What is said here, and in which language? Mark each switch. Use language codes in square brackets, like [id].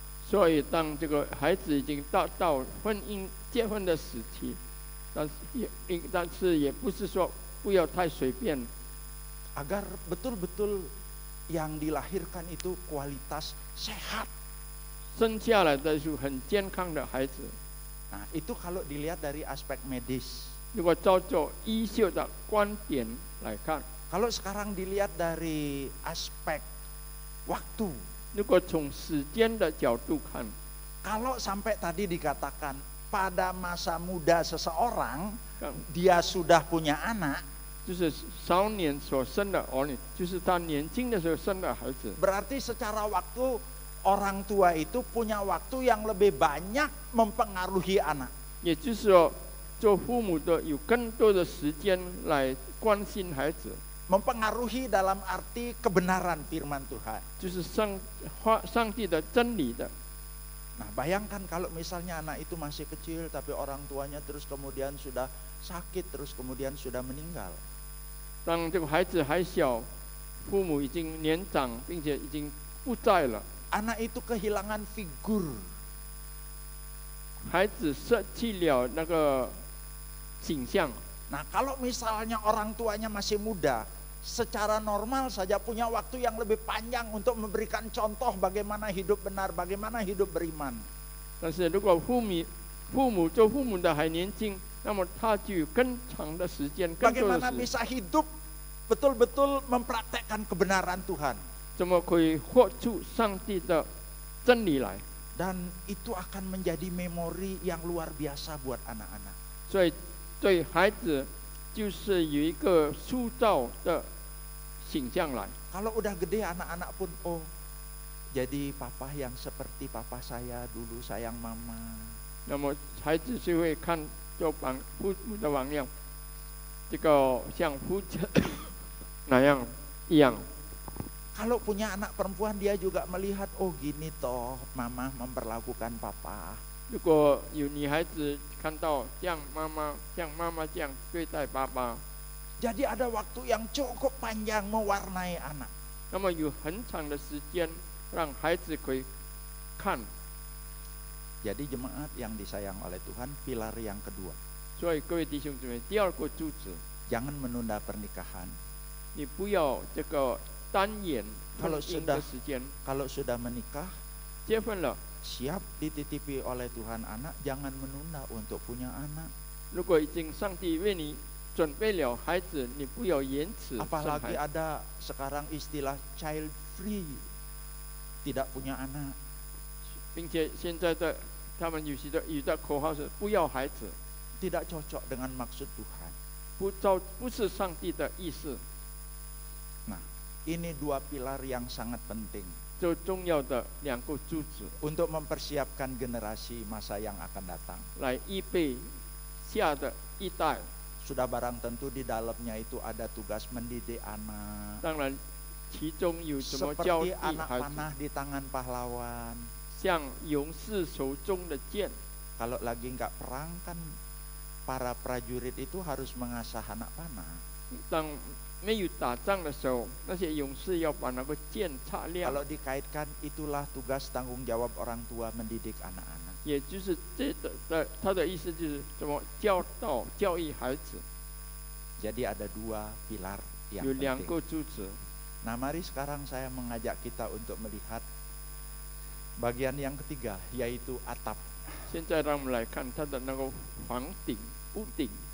[zh] 所以当这个孩子已经到婚姻结婚的时期，但是也不是说不要太随便， [id] Agar betul-betul yang dilahirkan itu kualitas sehat. [zh] 生下来的是很健康的孩子。 [id] Nah, itu kalau dilihat dari aspek medis. [zh] 如果照着医秀的观点来看， [id] Kalau sekarang dilihat dari aspek waktu, [zh] 如果从时间的角度看， [id] kalau sampai tadi dikatakan pada masa muda seseorang [zh] 刚 [id] dia sudah punya anak, [zh] 就是少年所生的儿女，就是他年轻的时候生的孩子。 [id] berarti secara waktu orang tua itu punya waktu yang lebih banyak mempengaruhi anak. [zh] 也就是说，做父母的有更多的时间来关心孩子， [id] Mempengaruhi dalam arti kebenaran firman Tuhan. [zh] 就是上帝的真理的。 [id] Nah, bayangkan kalau misalnya anak itu masih kecil tapi orang tuanya terus kemudian sudah sakit, terus kemudian sudah meninggal. [zh] 当这个孩子还小，父母已经年长，并且已经不在了， [id] Anak itu kehilangan figur. [zh] 孩子失去了那个形象。 [id] Nah, kalau misalnya orang tuanya masih muda, secara normal saja punya waktu yang lebih panjang untuk memberikan contoh bagaimana hidup benar, bagaimana hidup beriman. [zh] 但是如果做父母的还年轻，那么他就有更长的时间，更多 [id] Bagaimana [zh] 的时间， [id] bisa hidup betul-betul mempraktekkan kebenaran Tuhan. [zh] 怎么可以活出上帝的真理来？ [id] Dan itu akan menjadi memori yang luar biasa buat anak-anak. [zh] 所以对孩子就是有一个塑造的形象来。 [id] Kalau udah gede anak-anak pun, oh jadi papa yang seperti papa saya dulu sayang mama. [zh] 那么孩子就会看做父母的榜样，这个像父亲那样一样。 [id] Kalau punya anak perempuan dia juga melihat, oh gini toh mama memperlakukan papa. [zh] 如果有女孩子看到像妈妈这样对待爸爸， [id] Jadi ada waktu yang cukup panjang mewarnai anak. [zh] 那么有很长的时间让孩子可以看。 [id] Jadi jemaat yang disayang oleh Tuhan, pilar yang kedua, [zh] 所以各位弟兄姊妹，第二个柱子， [id] jangan menunda pernikahan. [zh] 你不要这个单眼婚 [id] Kalau [zh] 姻 [id] sudah [zh] 的时间， [id] kalau sudah menikah, [zh] 结婚了， [id] siap dititipi oleh Tuhan anak, jangan menunda untuk punya anak. [zh] 如果已经上帝为你准备了孩子，你不要延迟生孩 [id] Apalagi [zh] 子。 [id] ada sekarang istilah child free, tidak punya anak. [zh] 并且现在的他们有的口号是不要孩子， [id] Tidak cocok dengan maksud Tuhan. [zh] 不是上帝的意思。 [id] Nah, ini dua pilar yang sangat penting [zh] 最重要的两个柱子 [id] untuk mempersiapkan generasi masa yang akan datang. [zh] 来预备下的一代。 [id] Sudah barang tentu di dalamnya itu ada tugas mendidik anak. [zh] 当然，其中有什么教 [id] Seperti [zh] 育 [id] anak [zh] 孩子， [id] panah di tangan pahlawan. [zh] 像勇士手中的剑。 [id] Kalau lagi nggak perang kan para prajurit itu harus mengasah anak panah. [zh] 当没有打仗的时候，那些勇士要把那个剑擦亮。 [id] Kalau dikaitkan, itulah tugas tanggung jawab orang tua mendidik anak-anak. [zh] 也就是他的意思就是怎么教导教育孩子， [id] Jadi ada dua pilar yang [zh] 有两 [id] penting. [zh] 个柱子。 [id] Nah, mari sekarang saya mengajak kita untuk melihat bagian yang ketiga, yaitu atap. [zh] 现在让我们来看他的那个房顶、屋顶，